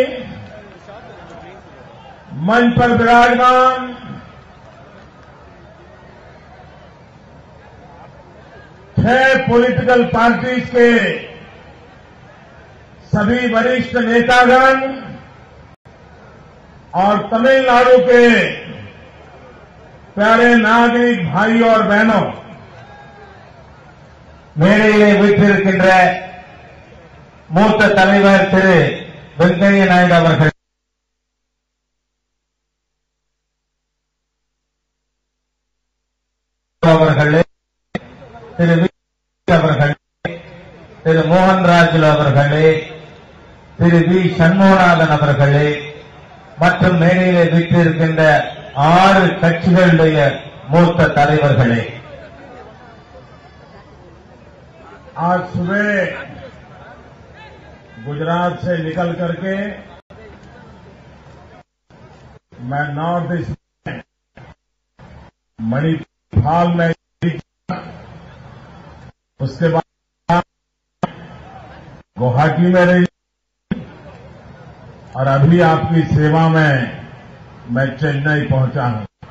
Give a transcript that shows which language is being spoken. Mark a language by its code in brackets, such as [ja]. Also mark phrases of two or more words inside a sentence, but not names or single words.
[hi] मंच पर विराजमान छह [en] political parties [hi] के सभी वरिष्ठ नेतागण और तमिलनाडु के प्यारे नागरिक भाइयों और बहनों, [ta] மேடையிலே வீற்றிருக்கின்ற மூத்த தலைவர் திரு வெங்கையா நாயுடு அவர்களே, திரு வி அவர்களே, திரு மோகன் ராஜுலு அவர்களே, திரு வி சண்முகநாதன் அவர்களே மற்றும் மேடையிலே வீற்றிருக்கின்ற 6 கட்சிகளுடைய மூத்த தலைவர்களே, [hi] आज सुबह गुजरात से निकल करके मैं नॉर्थ ईस्ट में मणिपाल में, उसके बाद गुवाहाटी में रही और अभी आपकी सेवा में मैं चेन्नई पहुंचा हूं.